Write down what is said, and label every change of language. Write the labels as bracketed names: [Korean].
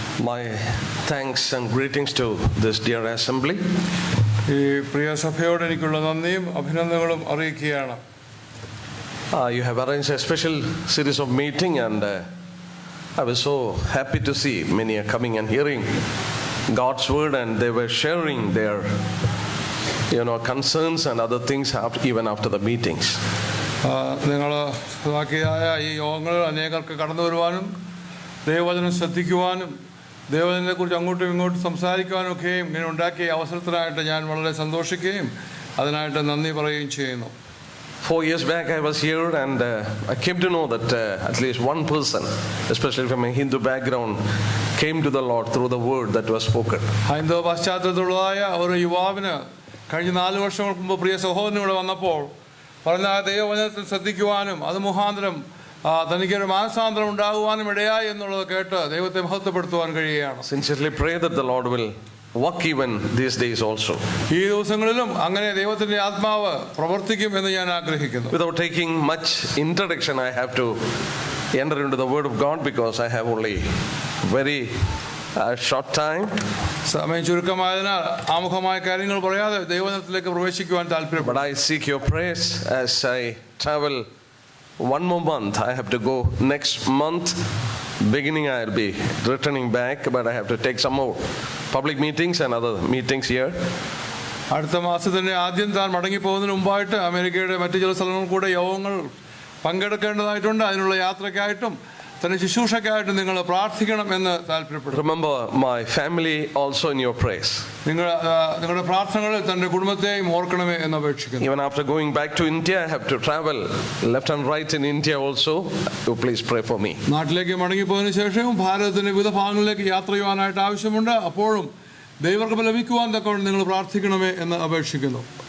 [English] My thanks and greetings to this dear assembly. [Malayalam] ഈ പ്രിയ സഭയോട് എനിക്കുള്ള നന്ദിയും അഭിനന്ദനങ്ങളും അറിയിക്കുകയാണ്. [English] You have arranged a special series of meeting, and I was so happy to see many are coming and hearing God's word, and they were sharing their concerns and other things even after the meetings. [Malayalam] നിങ്ങൾ ബാക്കിയായ ഈ യോഗങ്ങളിൽ അനേകർക്ക് കടന്നു വരുവാനും ദൈവവചനം ശ്രദ്ധിക്കുവാനും ദൈവവചനത്തെക്കുറിച്ച് അങ്ങോട്ടും ഇങ്ങോട്ടും സംസാരിക്കുവാനും ഒക്കെയും ഇങ്ങനെ ഉണ്ടാക്കിയ അവസരത്തിനായിട്ട് ഞാൻ വളരെ സന്തോഷിക്കുകയും അതിനായിട്ട് നന്ദി പറയുകയും ചെയ്യുന്നു. [English] 4 years back I was here, and I came to know that at least one person, especially from a Hindu background, came to the Lord through the word that was spoken. [Malayalam] ഹൈന്ദവ പശ്ചാത്തലത്തിലുള്ളതായ ഒരു യുവാവിന് കഴിഞ്ഞ 4 വർഷങ്ങൾക്ക് മുമ്പ് പ്രിയ സഹോദരൻ ഇവിടെ വന്നപ്പോൾ പറഞ്ഞ ദൈവവചനത്തിൽ ശ്രദ്ധിക്കുവാനും അത് മുഖാന്തരം തനിക്കൊരു മാനസാന്തരം ഉണ്ടാകുവാനും ഇടയായി എന്നുള്ളത് കേട്ട് ദൈവത്തെ മഹത്വപ്പെടുത്തുവാൻ കഴിയുകയാണ്. [English] Sincerely pray that the Lord will work even these days also. [Malayalam] ഈ ദിവസങ്ങളിലും അങ്ങനെ ദൈവത്തിന്റെ ആത്മാവ് പ്രവർത്തിക്കും എന്ന് ഞാൻ ആഗ്രഹിക്കുന്നു. [English] Without taking much introduction, I have to enter into the word of God because I have only very short time. [Malayalam] സമയം ചുരുക്കമായതിനാൽ ആമുഖമായ കാര്യങ്ങൾ പറയാതെ ദൈവവചനത്തിലേക്ക് പ്രവേശിക്കുവാൻ താല്പര്യം. [English] But I seek your prayers as I travel one more month. I have to go next month. Beginning I'll be returning back, but I have to take some more public meetings and other meetings here. [Malayalam] അടുത്ത മാസത്തിന്റെ ആദ്യം താൻ മടങ്ങി പോകുന്നതിന് മുമ്പായിട്ട് അമേരിക്കയുടെ മറ്റു ചില സ്ഥലങ്ങളിൽ കൂടെ യോഗങ്ങൾ പങ്കെടുക്കേണ്ടതായിട്ടുണ്ട്. അതിനുള്ള യാത്രയ്ക്കായിട്ടും തന്നെ ശുശ്രൂഷയ്ക്കായിട്ടും നിങ്ങൾ പ്രാർത്ഥിക്കണം എന്ന് താല്പര്യപ്പെടുന്നു. [English] Remember my family also in your prayers. [Malayalam] നിങ്ങളുടെ പ്രാർത്ഥനകളിൽ തന്റെ കുടുംബത്തെയും ഓർക്കണമേ എന്ന് അപേക്ഷിക്കുന്നു. [English] Even after going back to India, I have to travel left and right in India also. So please pray for me. [Malayalam] നാട്ടിലേക്ക് മടങ്ങിപ്പോയതിനു ശേഷവും ഭാരതത്തിന്റെ വിവിധ ഭാഗങ്ങളിലേക്ക് യാത്ര ചെയ്യുവാനായിട്ട് ആവശ്യമുണ്ട്. അപ്പോഴും ദൈവകൃപ ലഭിക്കുവാൻ തക്കവണ്ണം നിങ്ങൾ പ്രാർത്ഥിക്കണമേ എന്ന് അപേക്ഷിക്കുന്നു.